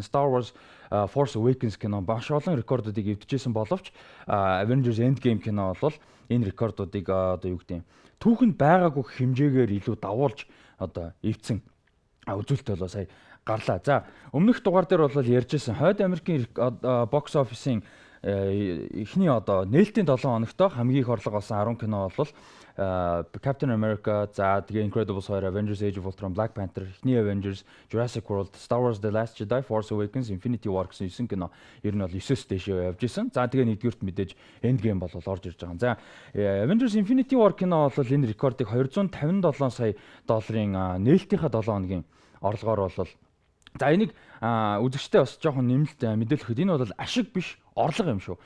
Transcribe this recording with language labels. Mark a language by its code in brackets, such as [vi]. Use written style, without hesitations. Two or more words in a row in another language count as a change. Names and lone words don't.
[mn] Star Wars Force Awakens кино маш олон рекордуудыг эвдэжсэн боловч Avengers Endgame кино бол энэ рекордуудыг одоо юу гэдэг түүхэнд байгаагүй хэмжээгээр илүү давуулж одоо эвдсэн үзүүлэлт болоо сая гарлаа. За, өмнөх дугаар дээр бол ярьжсэн хойд Америкийн бокс офисын эхний одоо нээлтийн 7 хоногт хамгийн их орлого олсон 10 кино бол Captain America, за тэгээ Incredibles 2, Avengers Age of Ultron, Black Panther, эхний Avengers, Jurassic World, Star Wars The Last Jedi, Force Awakens, Infinity War гэсэн 9 кино ер нь бол 9-с дээшээ явж исэн. За, тэгээ нэгдүгürt мэдээж Endgame бол орж ирж байгаа. За, Avengers Infinity War кино бол энэ рекордыг 257 сая долларын нээлтийнхаа 7 хоногийн орлогоор бол за энийг үзэгчтэй бас жоохон нэмэлт мэдээлэхэд энэ бол ашиг биш орлого юм шүү.